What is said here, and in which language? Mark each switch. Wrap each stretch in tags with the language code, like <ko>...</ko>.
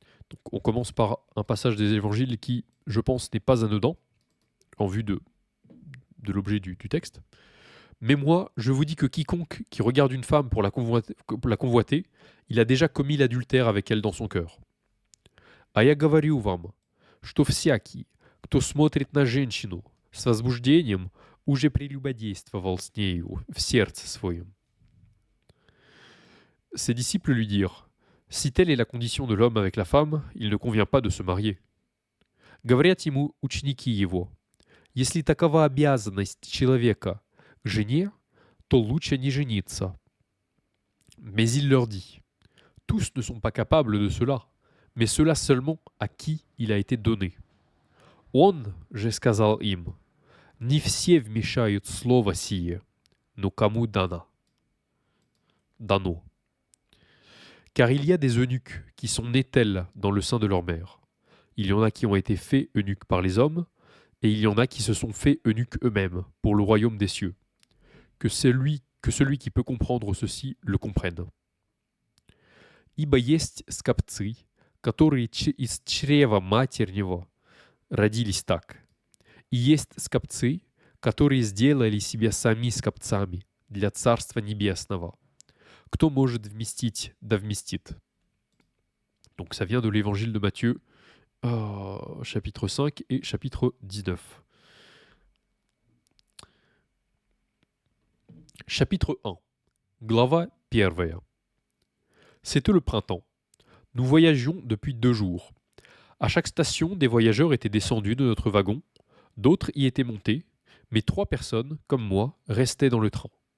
<fr>Donc, on commence par un passage des évangiles qui, je pense, n'est pas anodin en vue de l'objet du texte. Mais moi, je vous dis que quiconque qui regarde une femme pour la convoiter, il a déjà commis l'adultère avec elle dans son cœur.</fr> <ru>А я говорю вам, что всякий, кто смотрит на женщину с возбуждением, уже прелюбодействовал с нею в сердце своем.</ru> <fr>Ses disciples lui dirent, si telle est la condition de l'homme avec la femme, il ne convient pas de se marier.</fr> <ru>Говорят ему ученики его, если такова обязанность человека к жене, то лучше не жениться.</ru> <fr>Mais il leur dit, tous ne sont pas capables de cela, mais cela seulement à qui il a été donné.</fr> <ru>Он же сказал им, не все вмешают слово сие, но кому дано.</ru> <fr>Car il y a des eunuques qui sont nés tels dans le sein de leur mère. Il y en a qui ont été faits eunuques par les hommes, et il y en a qui se sont faits eunuques eux-mêmes pour le royaume des cieux. Que celui qui peut comprendre ceci le comprenne.</fr> <ru>Ибо есть скопцы, которые из чрева матернего родились так. И есть скопцы, которые сделали себя сами скопцами для Царства Небесного. Кто может вместить, да вместит.</ru> <fr>Donc ça vient de l'évangile de Matthieu, chapitre 5 et chapitre 19. Chapitre 1.</fr> <ru>Glava 1.</ru> <fr>C'était le printemps. Nous voyagions depuis 2 jours. À chaque station, des voyageurs étaient descendus de notre wagon, d'autres y étaient montés, mais 3 personnes, comme moi, restaient dans le train.</fr>